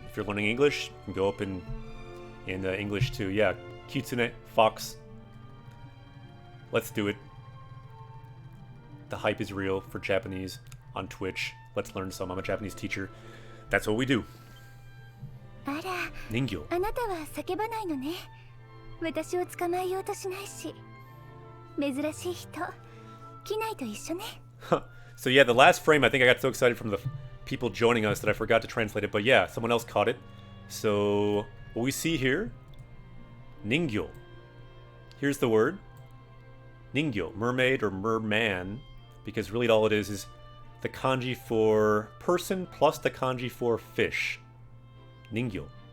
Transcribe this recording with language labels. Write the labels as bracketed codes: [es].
[en] If you're learning English, you can go up in English too. Yeah, Kitsune, fox. Let's do it. The hype is real for Japanese on Twitch. Let's learn some. I'm a Japanese teacher. That's what we do. [ja] あら、 Ningyo. あなたは叫ばないのね。私を捕まえようとしないし。珍しい人、機内と一緒ね。 [en] So yeah, the last frame, I think I got so excited from people joining us that I forgot to translate it, but yeah, someone else caught it. So what we see here, ningyo. Here's the word, ningyo, mermaid or merman, because really all it is the kanji for person plus the kanji for fish. Ningyo.